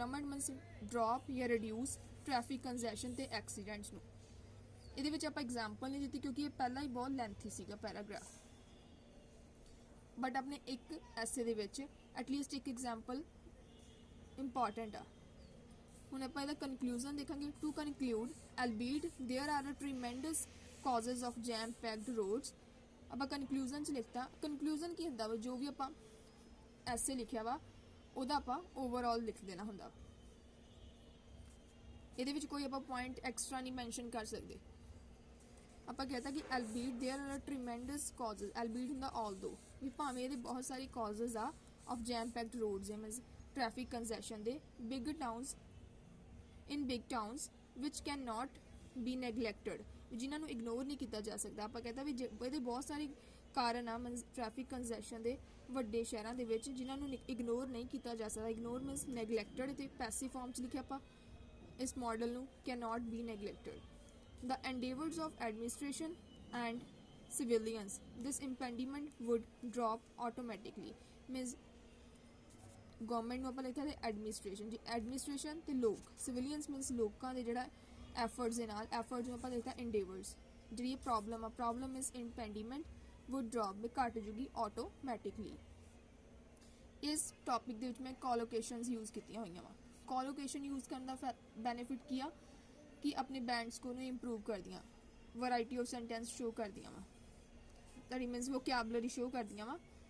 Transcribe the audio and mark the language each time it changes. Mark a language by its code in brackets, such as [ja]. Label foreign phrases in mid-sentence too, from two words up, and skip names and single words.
[en] plummet means drop ਜਾਂ reduce traffic congestion ਤੇ ਐਕਸੀਡੈਂਟਸ ਨੂੰ। [pa] ਇਹਦੇ ਵਿੱਚ ਆਪਾਂ ਐਗਜ਼ਾਮਪਲ ਨਹੀਂ ਦਿੱਤੀ ਕਿਉਂਕਿ ਇਹ ਪਹਿਲਾਂ ਹੀ ਬਹੁਤ ਲੈਂਥੀ ਸੀਗਾ ਪੈਰਾਗ੍ਰਾਫ, ਬਟ ਆਪਣੇ ਇੱਕ ਐਸੇ ਦੇ ਵਿੱਚ ਐਟਲੀਸਟ ਇੱਕ [en] example important [pa] ਆ। ਹੁਣ ਆਪਾਂ ਇਹਦਾ ਕਨਕਲੂਜਨ ਦੇਖਾਂਗੇ। [en] to conclude albeit there are a tremendous causes of jam packed roads। [pa] ਆਪਾਂ ਕਨਕਲੂਜਨ 'ਚ ਲਿਖਤਾ, ਕਨਕਲੂਜਨ ਕੀ ਹੁੰਦਾ ਵਾ ਜੋ ਵੀ ਆਪਾਂ ਐਸੇ ਲਿਖਿਆ ਵਾ ਉਹਦਾ ਆਪਾਂ ਓਵਰਆਲ ਲਿਖ ਦੇਣਾ ਹੁੰਦਾ। ਇਹਦੇ ਵਿੱਚ ਕੋਈ ਆਪਾਂ [en] point extra [pa] ਨਹੀਂ ਮੈਂਸ਼ਨ ਕਰ ਸਕਦੇ। ਆਪਾਂ ਕਹਤਾ ਕਿ [en] albeit there are tremendous causes, albeit ਹੁੰਦਾ although [pa] ਵੀ ਭਾਵੇਂ ਇਹਦੇ ਬਹੁਤ ਸਾਰੇ [en] causes ਆ of jam packed roads means traffic congestion ਦੇ big towns in big towns which cannot be neglected, [pa] ਜਿਨ੍ਹਾਂ ਨੂੰ ਇਗਨੋਰ ਨਹੀਂ ਕੀਤਾ ਜਾ ਸਕਦਾ। ਆਪਾਂ ਕਹਤਾ ਵੀ ਇਹਦੇ ਬਹੁਤ ਸਾਰੇ ਕਾਰਨ ਆ [en] means traffic congestion [pa] ਦੇ ਵੱਡੇ ਸ਼ਹਿਰਾਂ ਦੇ ਵਿੱਚ ਜਿਨ੍ਹਾਂ ਨੂੰ ਇਗਨੋਰ ਨਹੀਂ ਕੀਤਾ ਜਾ ਸਕਦਾ। [en] ignore means neglected ਤੇ passive form [pa] 'ਚ ਲਿਖਿਆ ਆਪਾਂ ਇਸ ਮਾਡਲ ਨੂੰ [en] cannot be neglected। The endeavors of administration and civilians this impediment would drop automatically means [pa] ਗਵਰਨਮੈਂਟ ਨੂੰ ਆਪਾਂ ਲਿਖਿਆ ਤੇ ਐਡਮਿਨਿਸਟ੍ਰੇਸ਼ਨ, ਜੀ ਐਡਮਿਨਿਸਟ੍ਰੇਸ਼ਨ ਤੇ ਲੋਕ [en] civilians means [pa] ਲੋਕਾਂ ਦੇ ਜਿਹੜਾ ਐਫਰਟਸ ਦੇ ਨਾਲ ਐਫਰਟਸ ਨੂੰ ਆਪਾਂ ਲਿਖਿਆ endeavors। ਜਿਹੜੀ ਪ੍ਰੋਬਲਮ ਆ [en] problem is impediment would drop [pa] ਵੀ ਘਟ ਜੂਗੀ ਆਟੋਮੈਟਿਕਲੀ। ਇਸ ਟੌਪਿਕ ਦੇ ਵਿੱਚ ਮੈਂ [en] collocations use [pa] ਕੀਤੀਆਂ ਹੋਈਆਂ ਵਾ। [en] collocation use [pa] ਕਰਨ ਦਾ ਬੈਨੀਫਿਟ ਕੀ ਆ ਕਿ ਆਪਣੇ [en] band score [pa] ਨੂੰ ਇੰਪਰੂਵ ਕਰਦੀਆਂ, [en] variety of sentence [pa] ਸ਼ੋ ਕਰਦੀਆਂ ਵਾ, [en] that means vocabulary [pa] ਸ਼ੋ ਕਰਦੀਆਂ ਵਾ।